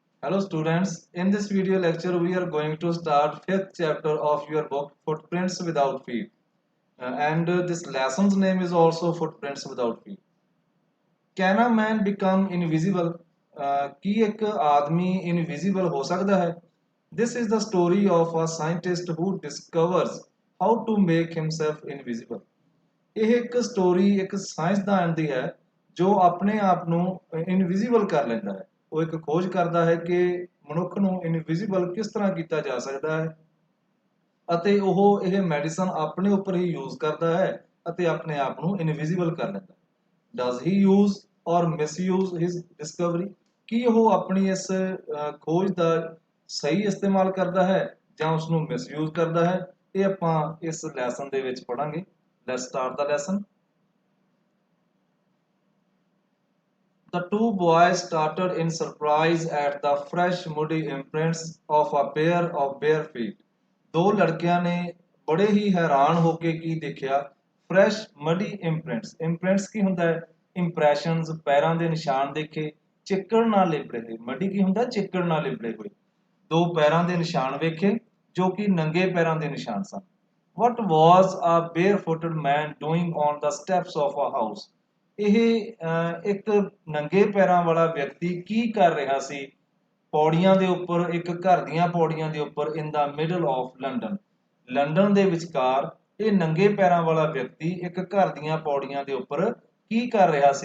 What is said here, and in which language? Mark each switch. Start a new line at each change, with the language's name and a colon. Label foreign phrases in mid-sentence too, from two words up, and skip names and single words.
English: Hello students, in this video lecture we are going to start fifth chapter of your book Footprints Without Feet. And this lesson's name is also Footprints Without Feet. Can a man become invisible?
Punjabi: ਕੀ ਇੱਕ ਆਦਮੀ invisible ਹੋ ਸਕਦਾ ਹੈ?
English: This is the story of a scientist who discovers how to make himself invisible.
Punjabi: ਇਹ ਇੱਕ ਸਟੋਰੀ ਇੱਕ ਸਾਇੰਸਦਾਨ ਦੀ ਹੈ ਜੋ ਆਪਣੇ ਆਪ ਨੂੰ ਇਨਵਿਜ਼ੀਬਲ ਕਰ ਲੈਂਦਾ ਹੈ। ਉਹ ਇੱਕ ਖੋਜ ਕਰਦਾ ਹੈ ਕਿ ਮਨੁੱਖ ਨੂੰ ਇਨਵਿਜ਼ੀਬਲ ਕਿਸ ਤਰ੍ਹਾਂ ਕੀਤਾ ਜਾ ਸਕਦਾ ਹੈ ਅਤੇ ਉਹ ਇਹ ਮੈਡੀਸਨ ਆਪਣੇ ਉੱਪਰ ਹੀ ਯੂਜ਼ ਕਰਦਾ ਹੈ ਅਤੇ ਆਪਣੇ ਆਪ ਨੂੰ ਇਨਵਿਜ਼ੀਬਲ ਕਰ ਲੈਂਦਾ ਹੈ।
English: Does he use or misuse his discovery?
Punjabi: ਕੀ ਉਹ ਆਪਣੀ ਇਸ ਖੋਜ ਦਾ ਸਹੀ ਇਸਤੇਮਾਲ ਕਰਦਾ ਹੈ ਜਾਂ ਉਸ ਨੂੰ ਮਿਸਯੂਜ਼ ਕਰਦਾ ਹੈ? ਇਹ ਆਪਾਂ ਇਸ ਲੈਸਨ ਦੇ ਵਿੱਚ ਪੜਾਂਗੇ।
English: Let's start the lesson. The two boys started in surprise at the fresh muddy imprints of a pair of bare feet.
Punjabi: ਦੋ ਲੜਕਿਆਂ ਨੇ ਬੜੇ ਹੀ ਹੈਰਾਨ ਹੋ ਕੇ ਕੀ ਦੇਖਿਆ?
English: Fresh muddy imprints. Imprints
Punjabi: ਕੀ ਹੁੰਦਾ ਹੈ? Impressions, ਪੈਰਾਂ ਦੇ ਨਿਸ਼ਾਨ ਦੇਖੇ, ਚਿੱਕੜ ਨਾਲ ਲਿਬੜੇ ਹੋਏ। ਮੱਡੀ ਕੀ ਹੁੰਦਾ? ਚਿੱਕੜ ਨਾਲ ਲਿਬੜੇ ਹੋਏ। ਦੋ ਪੈਰਾਂ ਦੇ ਨਿਸ਼ਾਨ ਵੇਖੇ ਜੋ ਕਿ ਨੰਗੇ ਪੈਰਾਂ ਦੇ ਨਿਸ਼ਾਨ ਸਨ।
English: What was a barefooted man doing on the steps of a house?
Punjabi: ਇਹ ਇੱਕ ਨੰਗੇ ਪੈਰਾਂ ਵਾਲਾ ਵਿਅਕਤੀ ਕੀ ਕਰ ਰਿਹਾ ਸੀ ਪੌੜੀਆਂ ਦੇ ਉੱਪਰ, ਇੱਕ ਘਰ ਦੀਆਂ ਪੌੜੀਆਂ ਦੇ ਉੱਪਰ,
English: in the middle of London.
Punjabi: ਲੰਡਨ ਦੇ ਵਿਚਕਾਰ ਇਹ ਨੰਗੇ ਪੈਰਾਂ ਵਾਲਾ ਵਿਅਕਤੀ ਇੱਕ ਘਰ ਦੀਆਂ ਪੌੜੀਆਂ ਦੇ ਉੱਪਰ ਕੀ ਕਰ ਰਿਹਾ ਸੀ?